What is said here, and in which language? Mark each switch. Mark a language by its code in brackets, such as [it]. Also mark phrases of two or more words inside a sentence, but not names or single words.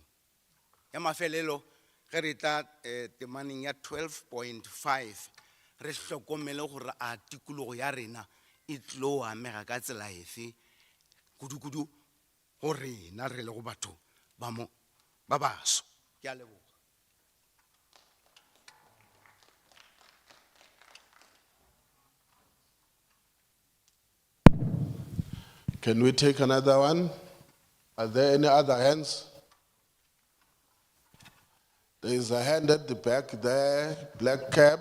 [nso] Ya mafelelo ge re tla temaneng ya 12.5 re hlokomele gore a tikologo ya rena e tlo amega ka tsela efe kudu go rena re le go batho ba baso. Ke a leboga. [en] Can we take another one? Are there any other hands? There is a hand at the back there, black cap.